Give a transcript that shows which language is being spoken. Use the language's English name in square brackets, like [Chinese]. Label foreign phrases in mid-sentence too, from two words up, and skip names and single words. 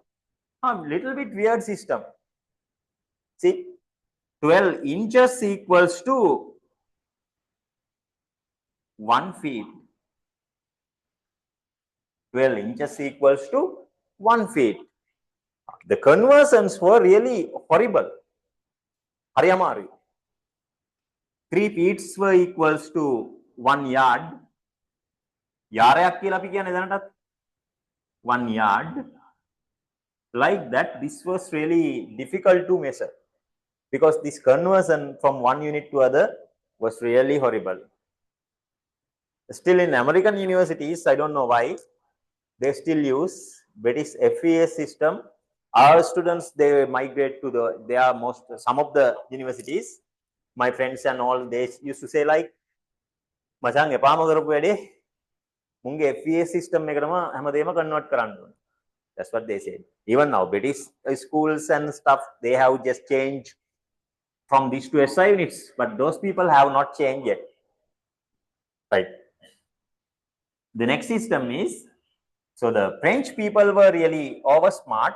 [English] A little bit weird system. See, 12 inches equals to 1 feet. 12 inches equals to 1 feet. The conversions were really horrible. 3 feet were equals to 1 yard. [Sinhala] යාරයක් කියලා අපි කියන්නේ දැනටත් 1 yard. [English] Like that, this was really difficult to measure because this conversion from one unit to other was really horrible. Still in American universities, I don't know why, they still use British FES system. Our students, they migrate to some of the universities. My friends and all, they used to say like, [Sinhala] මචං එපාම කරපු වැඩේ මුන්ගේ [English] FES system [Sinhala] එකටම හැමදේම convert කරන්න ඕනේ. [English] That's what they said. Even now, British schools and stuff, they have just changed from these to SI units, but those people have not changed yet. Right. The next system is So the French people were really over smart.